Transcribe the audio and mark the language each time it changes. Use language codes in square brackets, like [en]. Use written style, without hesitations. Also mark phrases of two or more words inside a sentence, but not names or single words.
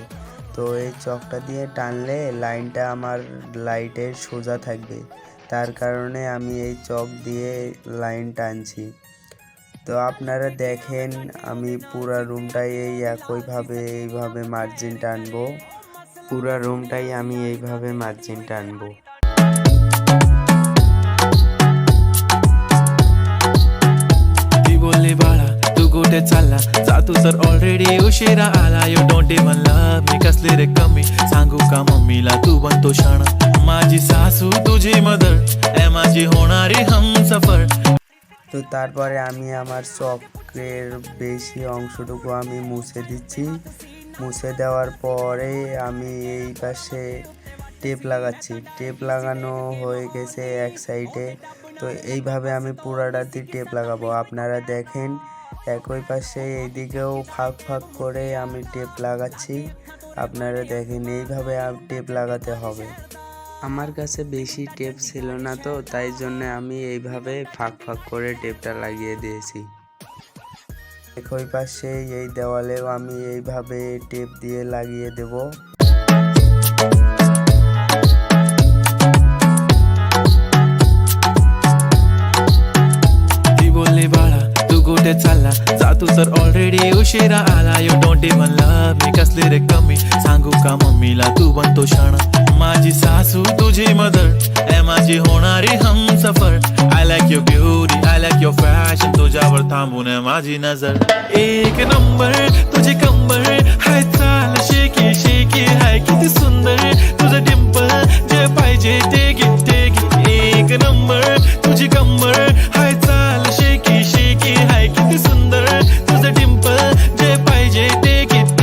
[bn] তো এই চকটা দিয়ে টানলে লাইনটা আমার লাইটের সোজা থাকবে, তার কারণে আমি এই চক দিয়ে লাইন টানছি। তো আপনারা দেখেন, আমি পুরা রুমটাই এইভাবে মার্জিন টানবো। পুরা রুমটাই আমি এইভাবে মার্জিন টানবো। [mr] बोलले बाळा तू कुठे चालला जा तू तर ऑलरेडी उशिरा आला [en] you don't even love me [mr] कसले रे कमी सांगू का मम्मीला तू बनतो शाणा माझी सासू तुझी मदर ए माझी होणारी हमसफर। [bn] তো তারপরে আমি আমার চকের বেশি অংশটুকু আমি মুছে দিচ্ছি। মুছে দেওয়ার পরে আমি এই পাশে টেপ লাগাচ্ছি। টেপ লাগানো হয়ে গেছে এক সাইডে। তো এইভাবে আমি পুরাটাতে টেপ লাগাবো। আপনারা দেখেন, একই পাশে এইদিকেও ফাঁক ফাঁক করে আমি টেপ লাগাচ্ছি। আপনারা দেখেন, এইভাবে টেপ লাগাতে হবে। আমার কাছে বেশি টেপ ছিল না, তো তাই জন্য আমি এইভাবে ফাঁক ফাঁক করে টেপটা লাগিয়ে দিয়েছি। একই পাশে এই দেওয়ালেও আমি এইভাবে টেপ দিয়ে লাগিয়ে দেব। [mr] बोलले बाळा तू कुठे चालला जा तू तर ऑलरेडी उशिरा आला [en] you don't even love me [mr] कसले रे कमी सांगू का मम्मीला तू बनतो शाणा माझी सासू तुझी मदर ए माझी होणारी हमसफर। [en] I like your beauty I like your fashion [mr] तुझ्यावर थांबून माझी नजर एक नंबर तुझी कंबर हाय चाल शेकी शेकी हाय किती सुंदर तुझं डिंपल जे पाहिजे ते घे एक नंबर तुझी कंबर हाय चाल शेकी शेकी हाय किती सुंदर तुझं डिंपल जे पाहिजे ते घे